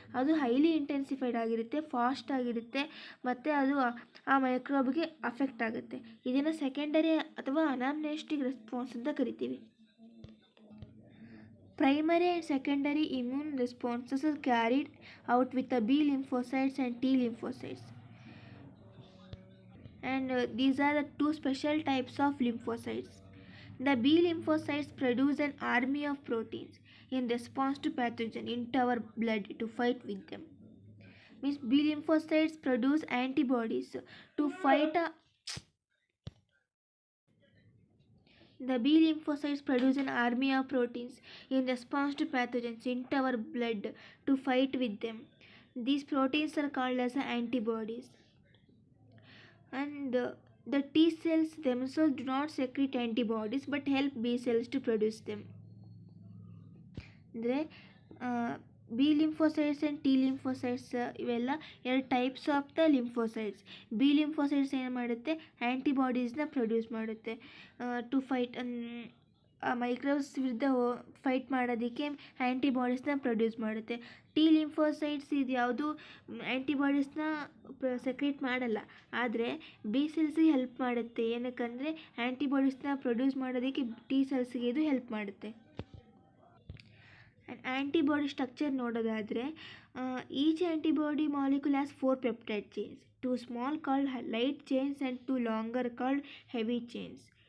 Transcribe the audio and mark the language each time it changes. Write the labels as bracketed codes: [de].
[kn] ಅದು highly intensified ಆಗಿರುತ್ತೆ, fast ಆಗಿರುತ್ತೆ, ಮತ್ತು ಅದು ಆ ಮೈಕ್ರೋಬ್ಗೆ ಅಫೆಕ್ಟ್ ಆಗುತ್ತೆ. ಇದನ್ನು ಸೆಕೆಂಡರಿ ಅಥವಾ ಅನಾಮ್ನೆಸ್ಟಿಕ್ ರೆಸ್ಪಾನ್ಸ್ ಅಂತ ಕರಿತೀವಿ. [en] Primary and secondary immune responses are carried out with the B lymphocytes and T lymphocytes. And these are the two special types of lymphocytes. The B lymphocytes produce an army of proteins in response to pathogen into our blood to fight with them. Means B lymphocytes produce antibodies to fight The B lymphocytes produce an army of proteins in response to pathogens into our blood to fight with them. These proteins are called as antibodies. And the T cells themselves do not secrete antibodies but help B cells to produce them. [kn] ಅಂದರೆ B lymphocytes and T lymphocytes ಇವೆಲ್ಲ ಎರಡು types of the lymphocytes. B lymphocytes ಏನು ಮಾಡುತ್ತೆ, ಆ್ಯಂಟಿಬಾಡೀಸ್ನ produce ಮಾಡುತ್ತೆ [en] to fight microbes [kn] ವಿರುದ್ಧ fight ಮಾಡೋದಕ್ಕೆ ಆ್ಯಂಟಿಬಾಡೀಸ್ನ produce ಮಾಡುತ್ತೆ. T lymphocytes ಇದು ಯಾವುದು ಆ್ಯಂಟಿಬಾಡೀಸ್ನ ಸೆಕ್ರೇಟ್ ಮಾಡಲ್ಲ, ಆದರೆ ಬಿ ಸೆಲ್ಸ್ಗೆ ಹೆಲ್ಪ್ ಮಾಡುತ್ತೆ. ಏನಕ್ಕಂದರೆ ಆ್ಯಂಟಿಬಾಡೀಸ್ನ ಪ್ರೊಡ್ಯೂಸ್ ಮಾಡೋದಕ್ಕೆ ಟಿ ಸೆಲ್ಸ್ಗೆ ಇದು ಹೆಲ್ಪ್ ಮಾಡುತ್ತೆ. [en] and antibody structure [kn] ನೋಡೋದಾದರೆ [en] Each antibody molecule has 4 peptide chains, 2 small called light chains and 2 longer called heavy chains.